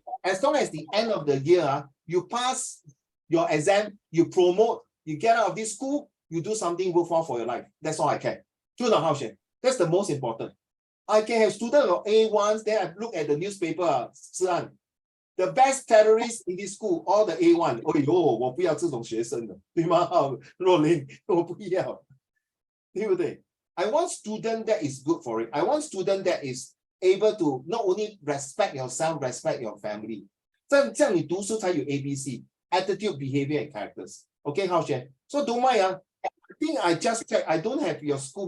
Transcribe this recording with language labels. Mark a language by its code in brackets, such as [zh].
[en] As long as the end of the year, you pass your exam, you promote, you get out of this school, you do something worthwhile for your life. That's all I care. That's the most important. I can have students of A1s, then I look at the newspaper, the best terrorists in this school, all the A1. [zh] Oh, yo, 我不要这种学生的，对吗？若琳，我不要，对不对？ [en] I want student that is good for it. I want student that is able to not only respect yourself, respect your family. [zh] 这样你读书才有 [en] ABC, attitude, behavior, and characters. Okay, Hao Xuan? So don't mind. I think I just check. I don't have your school.